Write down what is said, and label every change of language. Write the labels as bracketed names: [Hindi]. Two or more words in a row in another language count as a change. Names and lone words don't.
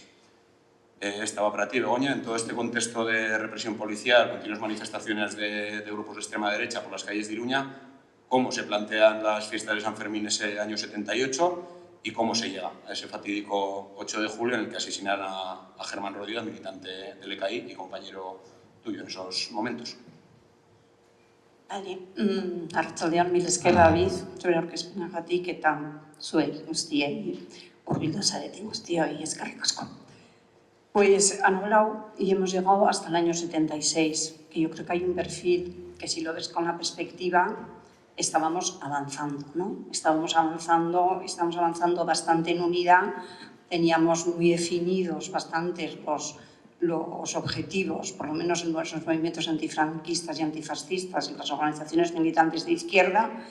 [Spanish] Estaba para ti, Begoña, en todo este contexto de represión policial, continuas manifestaciones de grupos de extrema derecha por las calles de Iruña, cómo se plantean las fiestas de San Fermín ese año 78 y cómo se llega a ese fatídico 8 de julio en el que asesinan a Germán Rodríguez, militante del EKI y compañero tuyo en esos momentos. [Basque] Bale, arratsaldean mil esker David, zure aurkezpenagatik eta zuei guztiei hurbildu zareten guztioi eskerrik asko. [Spanish] Pues han hablado y hemos llegado hasta el año 76, que yo creo que hay un perfil que si lo ves con la perspectiva estábamos avanzando, ¿no? Estamos avanzando bastante en unidad, teníamos muy definidos bastantes los objetivos, por lo menos en nuestros movimientos antifranquistas y antifascistas y las organizaciones militantes de izquierda,